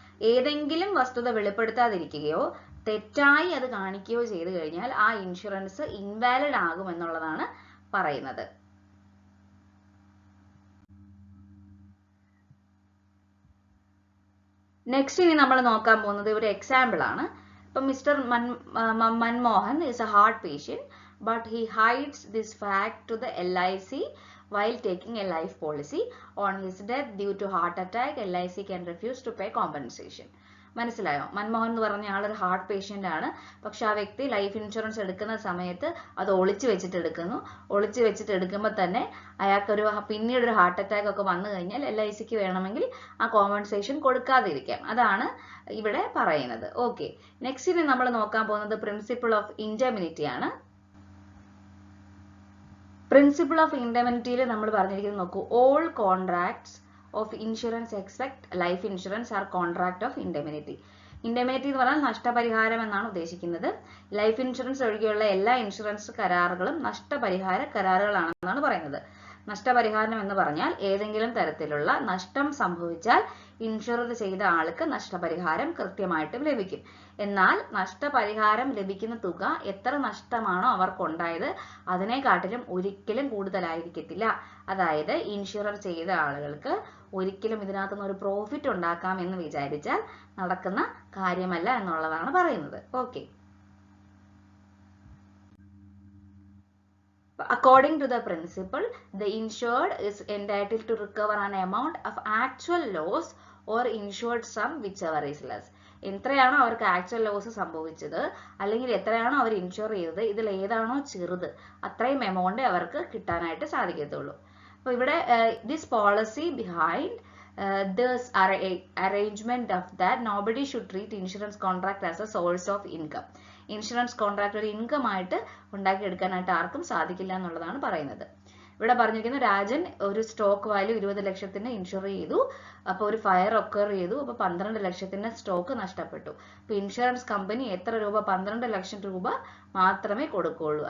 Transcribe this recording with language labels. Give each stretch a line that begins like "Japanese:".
Malayalam: ഏതെങ്കിലും വസ്തുത വെളിപ്പെടുത്താതിരിക്കുകയോ തെറ്റായി അത് കാണിക്കുകയോ ചെയ്തു കഴിഞ്ഞാൽ ആ ഇൻഷുറൻസ് ഇൻവാലിഡ് ആകുമെന്നുള്ളതാണ് പറയുന്നത്. നെക്സ്റ്റ് ഇനി നമ്മൾ നോക്കാൻ പോകുന്നത് ഒരു എക്സാമ്പിൾ ആണ്. ഇപ്പൊ
English: Mister Manmohan is a heart patient, but he hides this fact to the LIC while taking a life policy. On his death due to heart attack, LIC can refuse to pay compensation.
Malayalam: മനസ്സിലായോ? മൻമോഹൻ എന്ന് പറഞ്ഞ ആളൊരു heart patient ആണ്. പക്ഷെ ആ വ്യക്തി life insurance എടുക്കുന്ന സമയത്ത് അത് ഒളിച്ചു വെച്ചിട്ട് എടുക്കുമ്പോൾ തന്നെ അയാൾക്കൊരു പിന്നീട് ഒരു ഹാർട്ട് അറ്റാക്ക് ഒക്കെ വന്നു കഴിഞ്ഞാൽ LICക്ക് വേണമെങ്കിൽ ആ കോമ്പൻസേഷൻ കൊടുക്കാതിരിക്കാം. അതാണ് ഇവിടെ പറയുന്നത്. ഓക്കെ, നെക്സ്റ്റ് ഇനി നമ്മൾ നോക്കാൻ പോകുന്നത് പ്രിൻസിപ്പിൾ ഓഫ് ഇൻഡെമിനിറ്റി ആണ്. പ്രിൻസിപ്പിൾ ഓഫ് ഇൻഡെമിനിറ്റിയിൽ നമ്മൾ പറഞ്ഞിരിക്കുന്നത് നോക്കൂ.
English: All contracts of insurance except life insurance are contract of indemnity.
Malayalam: Indemnity എന്ന് പറഞ്ഞാൽ നഷ്ടപരിഹാരം എന്നാണ് ഉദ്ദേശിക്കുന്നത്. ലൈഫ് ഇൻഷുറൻസ് ഒഴികെയുള്ള എല്ലാ ഇൻഷുറൻസ് കരാറുകളും നഷ്ടപരിഹാര കരാറുകളാണെന്നാണ് പറയുന്നത്. നഷ്ടപരിഹാരം എന്ന് പറഞ്ഞാൽ ഏതെങ്കിലും തരത്തിലുള്ള നഷ്ടം സംഭവിച്ചാൽ ഇൻഷുർ ചെയ്ത ആൾക്ക് നഷ്ടപരിഹാരം കൃത്യമായിട്ടും ലഭിക്കും. എന്നാൽ നഷ്ടപരിഹാരം ലഭിക്കുന്ന തുക എത്ര നഷ്ടമാണോ അവർക്കുണ്ടായത് അതിനെക്കാട്ടിലും ഒരിക്കലും കൂടുതലായിരിക്കത്തില്ല. അതായത് ഇൻഷുർ ചെയ്ത ആളുകൾക്ക് ഒരിക്കലും ഇതിനകത്തുനിന്ന് ഒരു പ്രോഫിറ്റ് ഉണ്ടാക്കാം എന്ന് വിചാരിച്ചാൽ നടക്കുന്ന കാര്യമല്ല എന്നുള്ളതാണ് പറയുന്നത്.
English: Okay, according to the principle, the insured is entitled to recover an amount of actual loss or insured sum whichever is less.
Malayalam: എത്രയാണോ അവർക്ക് ആക്ച്വൽ ലോസ് സംഭവിച്ചത് അല്ലെങ്കിൽ എത്രയാണോ അവർ ഇൻഷുർ ചെയ്തത് ഇതിൽ ഏതാണോ ചെറുത് അത്രയും എമൗണ്ട് അവർക്ക് കിട്ടാനായിട്ട് സാധിക്കത്തുള്ളൂ. അപ്പോൾ ഇവിടെ
English: This policy behind this arrangement of that nobody should treat insurance contract as a source of income.
Malayalam: Insurance contract ഒരു ഇൻകം ആയിട്ട് ഉണ്ടാക്കിയെടുക്കാനായിട്ട് ആർക്കും സാധിക്കില്ല എന്നുള്ളതാണ് പറയുന്നത്. ഇവിടെ പറഞ്ഞിരിക്കുന്നത് രാജൻ ഒരു സ്റ്റോക്ക് വാല്യൂ 20 ലക്ഷത്തിന് ഇൻഷുർ ചെയ്തു. അപ്പോൾ ഒരു ഫയർ ഒക്കർ ചെയ്തു. അപ്പോൾ 12 ലക്ഷത്തിന്റെ സ്റ്റോക്ക് നഷ്ടപ്പെട്ടു. അപ്പോൾ ഇൻഷുറൻസ് കമ്പനി എത്ര രൂപ? 12 ലക്ഷം രൂപ മാത്രമേ കൊടുക്കുകയുള്ളൂ.